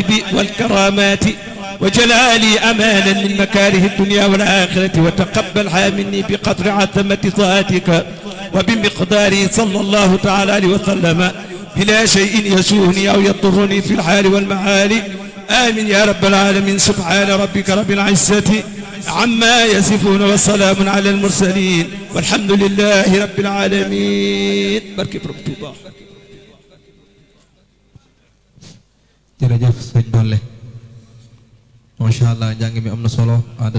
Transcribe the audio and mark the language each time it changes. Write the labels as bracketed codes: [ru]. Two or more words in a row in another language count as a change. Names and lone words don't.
[ar] والكرامات وجلالي أمانا من مكاره الدنيا والآخرة وتقبلها مني بقدر عظمة ذاتك وبمقداره صلى الله تعالى عليه وسلم بلا شيء يسوءني أو يضرني في الحال والمعال آمين يا رب العالمين سبحان ربك رب العزة عما يصفون والسلام على المرسلين والحمد لله رب العالمين [wo] barke Borom Tuuba jërëjëf sëñ Dolle [ar] ما شاء الله [wo] njàng mi am na solo.